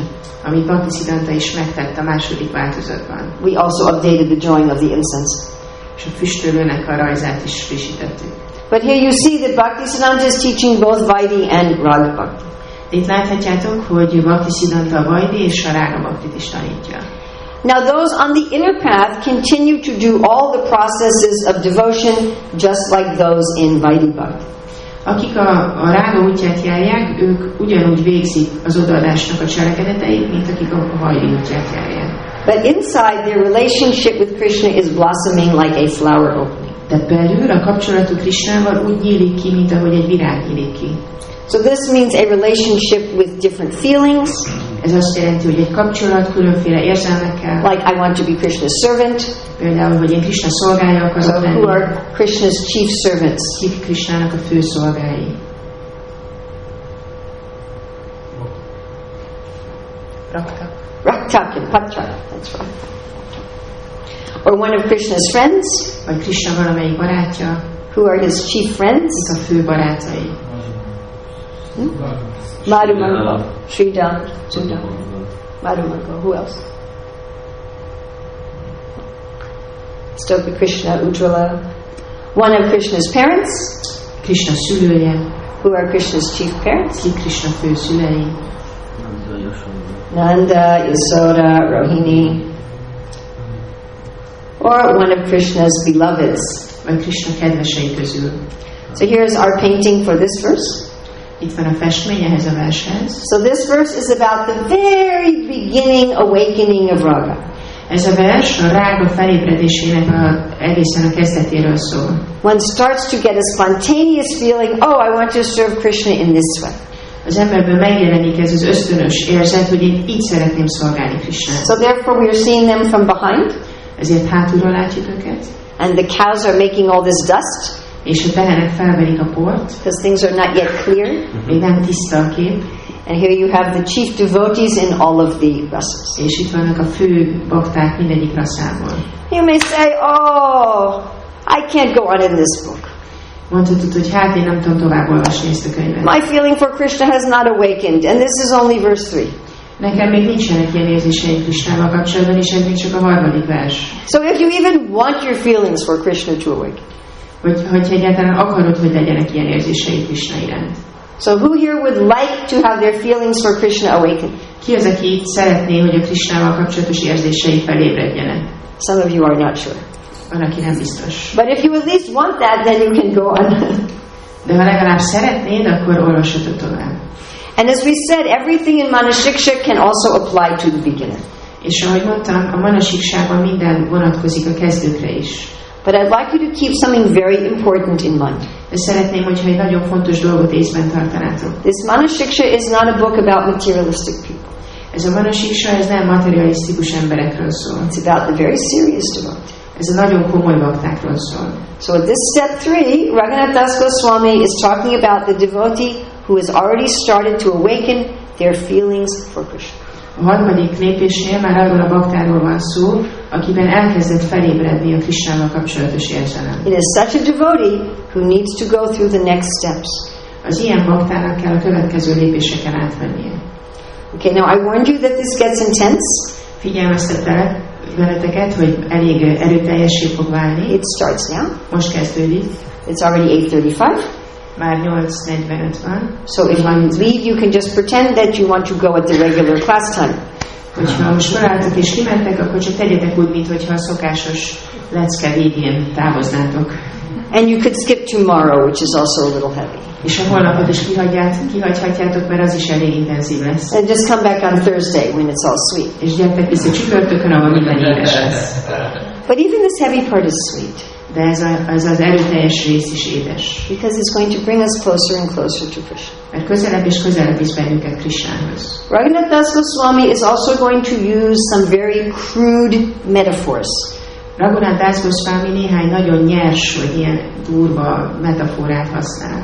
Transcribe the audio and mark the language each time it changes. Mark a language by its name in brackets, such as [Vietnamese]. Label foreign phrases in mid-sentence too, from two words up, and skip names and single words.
[Hungarian] Amit Bhaktisiddhanta is megtett a második változatban. [English] We also updated the drawing of the incense. [Hungarian] És a füstölőnek a rajzát is frissítettük. [English] But here you see that Bhaktisiddhanta is teaching both Vaidhi and Raga Bhakti. [Hungarian] Itt láthatjátok, hogy Bhaktisiddhanta a Vaidhi és a Rága Bhaktit is tanítja. [English] Now those on the inner path continue to do all the processes of devotion just like those in Vaidhi Bhakti. [Hungarian] Akik a rága útját járják, ők ugyanúgy végzik az odaadásnak a cselekedeteit, mint akik a Vaidhi útját járják. [English] But inside, their relationship with Krishna is blossoming like a flower opening. [Hungarian] De belül a kapcsolatuk Krishnával úgy nyílik ki, mint ahogy egy virág nyílik ki. [English] So this means a relationship with different feelings. [Hungarian] Ez azt jelenti, hogy egy kapcsolat különféle érzelmekkel. [English] Like I want to be Krishna's servant. [Hungarian] Például, hogy én Krishna szolgája akarok lenni. [English] Who are Krishna's chief servants? [Hungarian] Kik Krishnának a fő szolgái. [English] Raktak and Patra. That's right. Or one of Krishna's friends. [Hungarian] Vagy Krishna valamelyik barátja. [English] Who are his chief friends? [Hungarian] Kik a fő barátai. [English] Madhumanga, Sridham, Sridham, Madhumanga. Who else? Stoka Krishna, Ujjvala. One of Krishna's parents. [Hungarian] Krishna szülője. [English] Who are Krishna's chief parents? [Hungarian] Kik Krishna fő szülei. [English] Nanda, Yasoda, Rohini. Or one of Krishna's beloveds. [Hungarian] Vagy Krishna kedvesei közül. [English] So here's our painting for this verse. [Hungarian] Itt van a festmény ehhez a vershez. [English] So this verse is about the very beginning awakening of raga. [Hungarian] Ez a vers a rága felébredésének egészen a kezdetéről szól. [English] One starts to get a spontaneous feeling, oh, I want to serve Krishna in this way. [Hungarian] Az emberből megjelenik ez az ösztönös érzet, hogy én így szeretném szolgálni Krishnát. [English] So therefore we are seeing them from behind. [Hungarian] Ezért hátulról látjuk őket. [English] And the cows are making all this dust. [Hungarian] És a tehenek felverik a port. [English] Because things are not yet clear. [Hungarian] Még nem tiszta a kép. [English] And here you have the chief devotees in all of the rasas. [Hungarian] És itt vannak a fő bakták mindegyik raszából. [English] You may say, oh, I can't go on in this book. [Hungarian] Mondhatod, hogy hát én nem tudom tovább olvasni ezt a könyvet. [English] My feeling for Krishna has not awakened, and this is only verse 3. [Hungarian] Nekem még nincsenek ilyen érzéseim Krishnával kapcsolatban, és ez még csak a 3. vers. [English] So if you even want your feelings for Krishna to awaken. [Hungarian] Hogy egyáltalán akarod, hogy legyenek ilyen érzései Krishna iránt. [English] So who here would like to have their feelings for Krishna awaken? [Hungarian] Ki az, aki itt szeretné, hogy a Krishnával kapcsolatos érzései felébredjenek? [English] Some of you are not sure. [Hungarian] Van, aki nem biztos. [English] But if you at least want that, then you can go on. [Hungarian] De ha legalább szeretnéd, akkor olvashatod tovább. [English] And as we said, everything in Manasiksha can also apply to the beginner. [Hungarian] És ahogy mondtam, a Manasiksában minden vonatkozik a kezdőkre is. [English] But I'd like you to keep something very important in mind. [Hungarian] De szeretném, hogyha egy nagyon fontos dolgot észben tartanátok. [English] This Manasiksha is not a book about materialistic people. [Hungarian] Ez a Manasiksha, ez nem materialisztikus emberekről szól. [English] It's about the very serious devotee. [Hungarian] Ez a nagyon komoly baktákról szól. [English] So at this step 3, Raghunath Das Goswami is talking about the devotee who has already started to awaken their feelings for Krishna. [Hungarian] A 3. lépésnél már arról a baktáról van szó, akiben elkezdett felébredni a Krishnával kapcsolatos érzelem. [English] It is such a devotee who needs to go through the next steps. [Hungarian] Az ilyen baktának kell a következő lépéseken átmennie. [English] Okay, now I warned you that this gets intense. [Hungarian] Figyelmeztetek veleteket, hogy elég erőteljessé fog válni. [English] It starts now. [Hungarian] Most kezdődik. [English] It's already 8:35. [Hungarian] Már 8:45 van. [English] So if you leave, you can just pretend that you want to go at the regular class time. [Hungarian] Hogyha most felálltok és kimentek, akkor csak tegyetek úgy, mintha a szokásos lecke végén távoznátok. [English] And you could skip tomorrow, which is also a little heavy. [Hungarian] És a holnapot is kihagyhatjátok, mert az is elég intenzív lesz. [English] And just come back on Thursday when it's all sweet. [Hungarian] És gyertek vissza csütörtökön, ahol minden édes lesz. [English] But even this heavy part is sweet. [Hungarian] De ez az erőteljes rész is édes. [English] Because it's going to bring us closer and closer to Krishna. [Hungarian] Mert közelebb és közelebb visz bennünket Krishnához. [English] Raghunath Das Goswami is also going to use some very crude metaphors. [Hungarian] Raghunath Das Goswami néhány nagyon nyers, vagy ilyen durva metaforát használ.